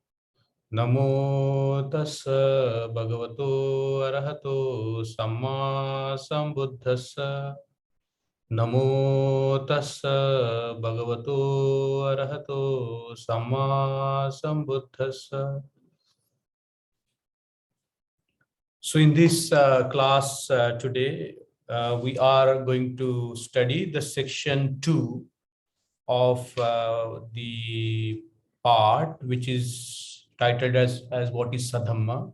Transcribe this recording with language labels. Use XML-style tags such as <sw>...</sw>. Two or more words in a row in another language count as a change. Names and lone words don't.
<pi>Namo tassa bhagavato arahato samma sambuddhassa. Namo tassa bhagavato arahato samma sambuddhassa.</pi> <en>So in this class today, we are going to study the section 2 of the part which is titled as what is Saddhamma.</en>